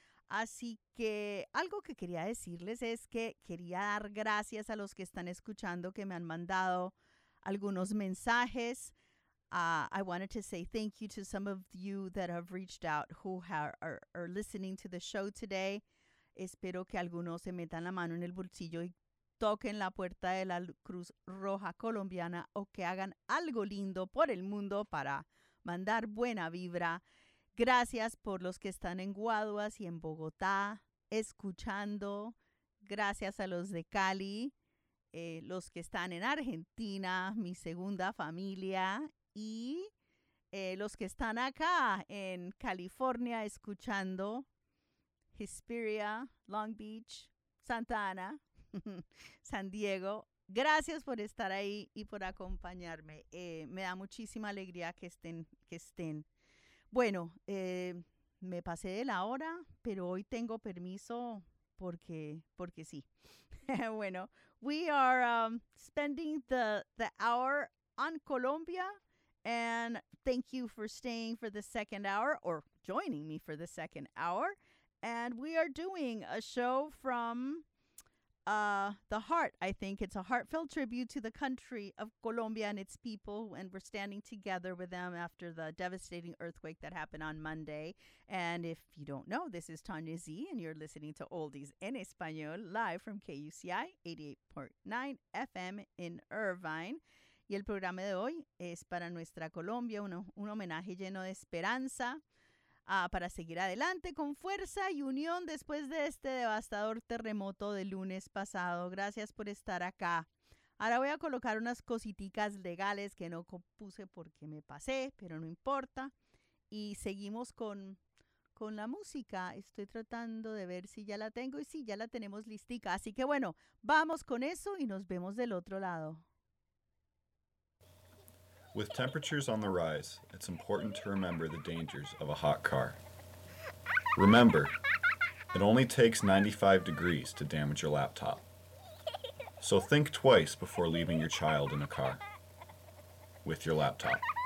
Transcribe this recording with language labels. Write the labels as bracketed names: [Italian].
[Spanish] Así que algo que quería decirles es que quería dar gracias a los que están escuchando, que me han mandado algunos mensajes. [English] I wanted to say thank you to some of you that have reached out who are listening to the show today. [Spanish] Espero que algunos se metan la mano en el bolsillo y toquen la puerta de la Cruz Roja Colombiana o que hagan algo lindo por el mundo para mandar buena vibra. Gracias por los que están en Guaduas y en Bogotá escuchando. Gracias a los de Cali, los que están en Argentina, mi segunda familia, y los que están acá en California escuchando. Hesperia, Long Beach, Santa Ana, San Diego. Gracias por estar ahí y por acompañarme. Me da muchísima alegría que estén. Bueno, me pasé de la hora, pero hoy tengo permiso porque sí. [English] Bueno, we are spending the hour on Colombia. And thank you for staying for the second hour or joining me for the second hour. And we are doing a show from the heart, I think. It's a heartfelt tribute to the country of Colombia and its people. And we're standing together with them after the devastating earthquake that happened on Monday. And if you don't know, this is Tanya Z, and you're listening to Oldies en Español live from KUCI 88.9 FM in Irvine. [Spanish] Y el programa de hoy es para nuestra Colombia, un homenaje lleno de esperanza. Para seguir adelante con fuerza y unión después de este devastador terremoto del lunes pasado. Gracias por estar acá. Ahora voy a colocar unas cositicas legales que no compuse porque me pasé, pero no importa. Y seguimos con la música. Estoy tratando de ver si ya la tengo y si ya la tenemos listica. Así que bueno, vamos con eso y nos vemos del otro lado. [English] With temperatures on the rise, it's important to remember the dangers of a hot car. Remember, it only takes 95 degrees to damage your laptop. So think twice before leaving your child in a car with your laptop.